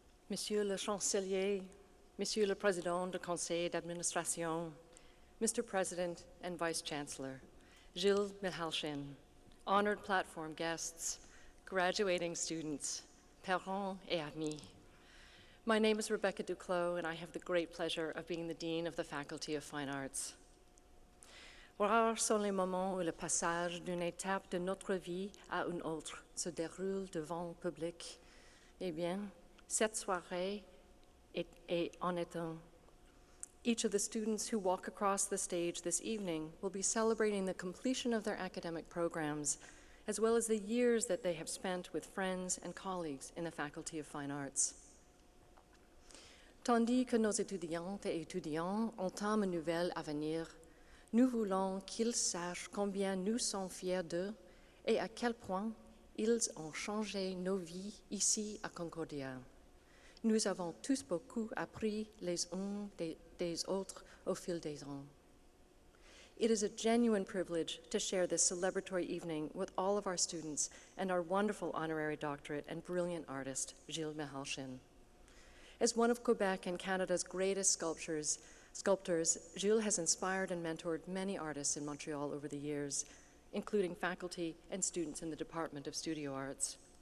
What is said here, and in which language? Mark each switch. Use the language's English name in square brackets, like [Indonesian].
[French] Monsieur le Chancelier, Monsieur le Président du Conseil d'Administration, Mr. [English] President and Vice Chancellor, Gilles Milhalchin, honored platform guests, graduating students, [French] parents et amis. [English] My name is Rebecca Duclos, and I have the great pleasure of being the Dean of the Faculty of Fine Arts. [French] Rares sont les moments où le passage d'une étape de notre vie à une autre se déroule devant le public. Eh bien, cette soirée en est un. [English] Each of the students who walk across the stage this evening will be celebrating the completion of their academic programs, as well as the years that they have spent with friends and colleagues in the Faculty of Fine Arts. [French] Tandis que nos étudiantes et étudiants entament une nouvelle avenir, nous voulons qu'ils sachent combien nous sommes fiers d'eux et à quel point ils ont changé nos vies ici à Concordia. Nous avons tous beaucoup appris les uns des autres au fil des ans. [English] It is a genuine privilege to share this celebratory evening with all of our students and our wonderful honorary doctorate and brilliant artist, Gilles Milhalchin. As one of Quebec and Canada's greatest sculptors, Gilles has inspired and mentored many artists in Montreal over the years, including faculty and students in the Department of Studio Arts.